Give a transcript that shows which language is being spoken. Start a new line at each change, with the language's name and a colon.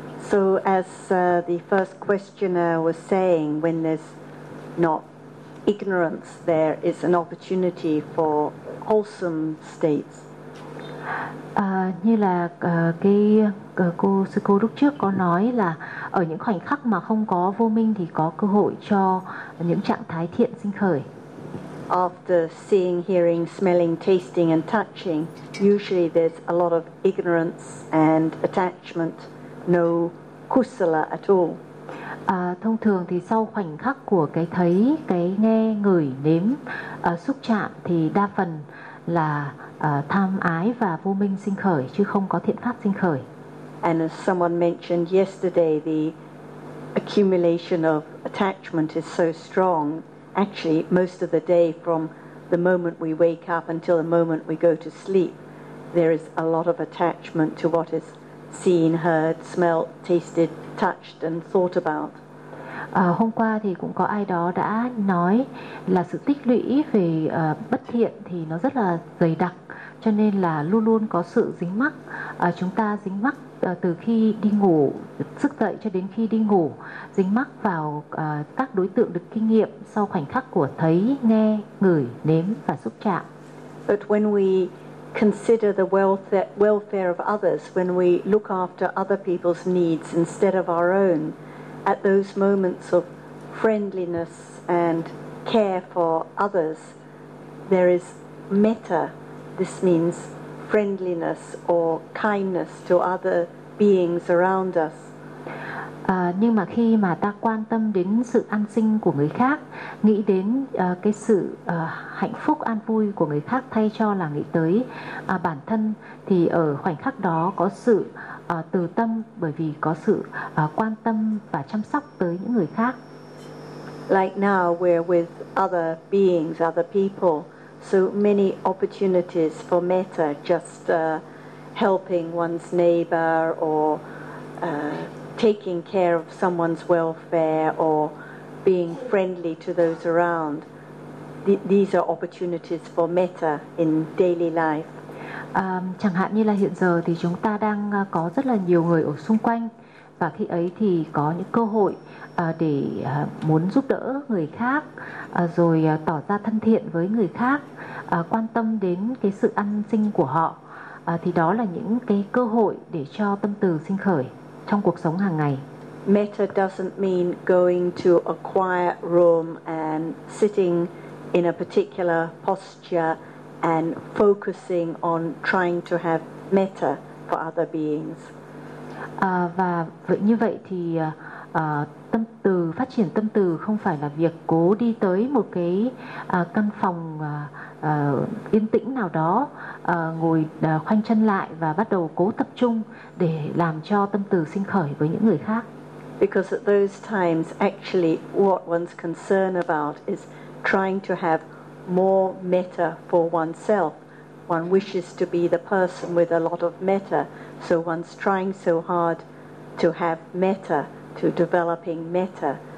English: So as the first questioner was saying, when there's not ignorance, there is an opportunity for wholesome states.
Vietnamese: Như là cái cô sư cô lúc trước có nói là ở những khoảnh khắc mà không có vô minh thì có cơ hội cho những trạng thái thiện sinh khởi.
English: After seeing, hearing, smelling, tasting and touching, usually there's a lot of ignorance and attachment, no kusala at all.
Vietnamese: Thông thường thì sau khoảnh khắc của cái thấy, cái nghe, ngửi, nếm, xúc chạm thì đa phần là tham ái và vô minh sinh khởi, chứ không có thiện pháp sinh khởi.
English: And as someone mentioned yesterday, the accumulation of attachment is so strong. Actually, most of the day from the moment we wake up until the moment we go to sleep, there is a lot of attachment to what is seen, heard, smelt, tasted, touched and thought about.
Vietnamese: Hôm qua thì cũng có ai đó đã nói là sự tích lũy về bất thiện thì nó rất là dày đặc, cho nên là luôn luôn có sự dính mắc. Chúng ta dính mắc từ khi đi ngủ, thức dậy cho đến khi đi ngủ, dính mắc vào các đối tượng được kinh nghiệm sau khoảnh khắc của thấy, nghe, ngửi, nếm và xúc chạm.
English: But when we consider the welfare of others, when we look after other people's needs instead of our own, at those moments of friendliness and care for others, there is metta. This means friendliness or kindness to other beings around us.
Vietnamese: Nhưng mà khi mà ta quan tâm đến sự an sinh của người khác, nghĩ đến cái sự hạnh phúc an vui của người khác thay cho là nghĩ tới bản thân, thì ở khoảnh khắc đó có sự từ tâm, bởi vì có sự quan tâm và chăm sóc tới những người khác.
English: Like now we're with other beings, other people, so many opportunities for metta, just helping one's neighbor or taking care of someone's welfare or being friendly to those around. These are opportunities for metta in daily life.
Vietnamese: Chẳng hạn như là hiện giờ thì chúng ta đang có rất là nhiều người ở xung quanh, và khi ấy thì có những cơ hội để muốn giúp đỡ người khác, rồi tỏ ra thân thiện với người khác, quan tâm đến cái sự an sinh của họ, thì đó là những cái cơ hội để cho tâm từ sinh khởi trong cuộc sống hàng ngày.
English: Metta doesn't mean going to a quiet room and sitting in a particular posture and focusing on trying to have metta for other beings.
Vietnamese: Và như vậy thì tâm từ, phát triển tâm từ không phải là việc cố đi tới một cái căn phòng yên tĩnh nào đó, ngồi khoanh chân lại và bắt đầu cố tập trung để làm cho tâm từ sinh khởi với những người khác.
English: Because at those times actually what one's concerned about is trying to have more metta for oneself. One wishes to be the person with a lot of metta, so one's trying so hard to have metta, to developing metta.